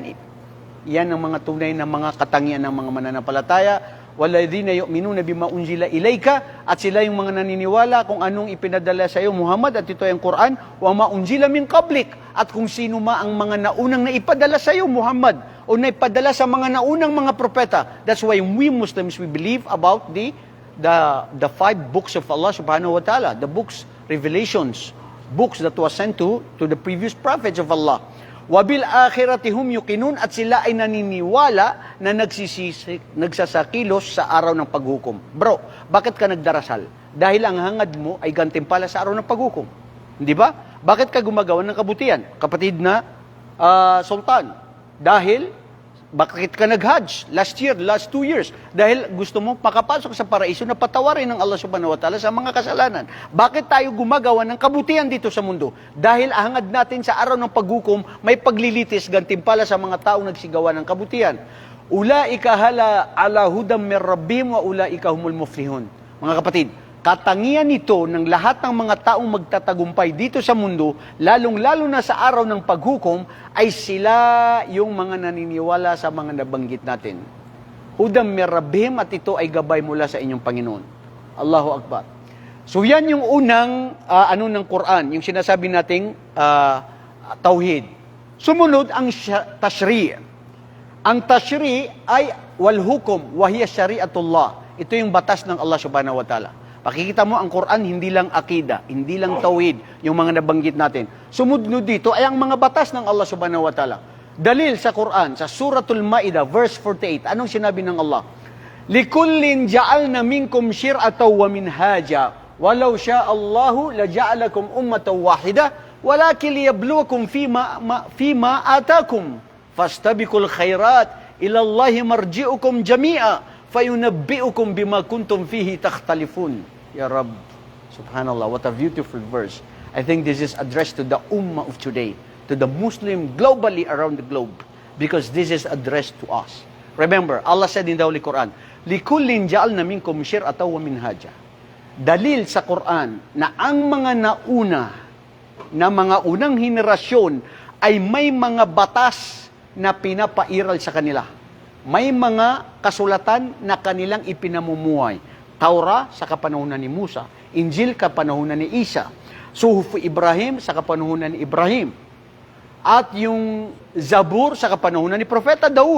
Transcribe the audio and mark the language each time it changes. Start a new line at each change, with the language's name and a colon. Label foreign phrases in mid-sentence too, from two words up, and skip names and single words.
Filipino: Yan ang mga tunay na mga katangian ng mga mananampalataya.
Arabic: والذين يؤمنون بما أنزل إليك,
Filipino: at sila yung mga naniniwala kung anong ipinadala sa iyo Muhammad, at ito ay ang Quran,
Arabic: وما أنزل من قبلك,
Filipino: at kung sino ma ang mga naunang naipadala sa iyo Muhammad, o naipadala sa mga naunang mga propeta.
English: That's why we Muslims, we believe about the the five books of Allah
Arabic: سبحانه وتعالى,
English: the books, revelations, books that was sent to the previous prophets of Allah.
Arabic: وبالآخرة هم يوقنون,
Filipino: at sila ay naniniwala na nagsasakilos sa araw ng paghukom. Bro, bakit ka nagdarasal? Dahil ang hangad mo ay gantimpala sa araw ng paghukom. Hindi ba? Bakit ka gumagawa ng kabutihan? Kapatid na sultan. Dahil, bakit ka nag-hajj
English: last year, last 2 years?
Filipino: Dahil gusto mo makapasok sa paraiso na patawarin ng Allah
Arabic: سبحانه وتعالى
Filipino: sa mga kasalanan. Bakit tayo gumagawa ng kabutihan dito sa mundo? Dahil ahangad natin sa araw ng paghukom, may paglilitis gantimpala sa mga taong nagsigawa ng kabutihan.
Arabic: أولئك على هدى من ربهم وأولئك هم المفلحون.
Filipino: Mga kapatid, katangian nito ng lahat ng mga taong magtatagumpay dito sa mundo, lalong-lalo na sa araw ng paghukom, ay sila yung mga naniniwala sa mga nabanggit natin.
Arabic: هدى من ربهم,
Filipino: at ito ay gabay mula sa inyong Panginoon.
Arabic: الله أكبر.
Filipino: So yan yung unang ng Quran, yung sinasabi nating tauhid. Sumunod ang tashri'. Ang tashri' ay
Arabic: والحكم وهي شريعة الله.
Filipino: Ito yung batas ng Allah
Arabic: سبحانه وتعالى.
Filipino: Pakikita mo, ang Quran hindi lang akida, hindi lang tauhid, yung mga nabanggit natin. Sumunod dito ay ang mga batas ng Allah
Arabic: سبحانه وتعالى.
Filipino: Dalil sa Quran, sa Suratul Ma'idah, verse 48, anong sinabi ng Allah?
Arabic: لكل جعلنا منكم شرعة ومنهاجا، ولو شاء الله لجعلكم أمة واحدة، ولكن ليبلوكم في ما آتاكم، فاستبقوا الخيرات، إلى الله مرجعكم جميعا، فينبئكم بما كنتم فيه تختلفون. يا رب، سبحان الله,
English: what a beautiful verse. I think this is addressed to the ummah of today, to the Muslim globally around the globe, because this is addressed to us. Remember, Allah said in the Holy Quran,
Arabic: لكل جعلنا منكم شرعة ومنهاجا.
Filipino: Dalil sa Quran na ang mga nauna, na mga unang henerasyon ay may mga batas na pinapairal sa kanila. May mga kasulatan na kanilang ipinamumuhay. Taura sa kapanahunan ni Musa, Injil kapanahunan ni Isa, Suhuf Ibrahim sa kapanahunan ni Ibrahim, at yung Zabur sa kapanahunan ni Propeta Daud.